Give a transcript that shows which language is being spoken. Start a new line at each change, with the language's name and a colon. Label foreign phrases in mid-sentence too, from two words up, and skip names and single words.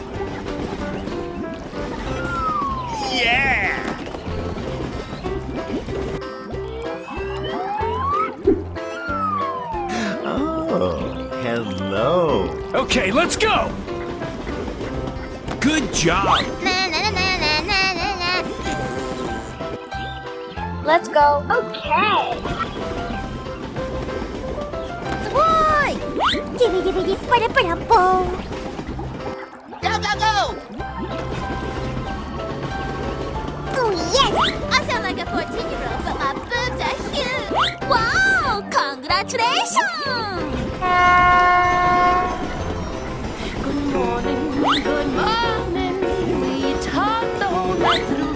English: Yeah! Oh, hello. Okay, let's go! Good job! Na, na, na, na, na, na, na, na. Let's go. Okay. Boy! Gibby gibby gibby para para boom. Go go go! Oh yes! I sound like a 14-year-old, but my boobs are huge. Wow! Congratulations! Good morning, good morning. We talked the whole night through.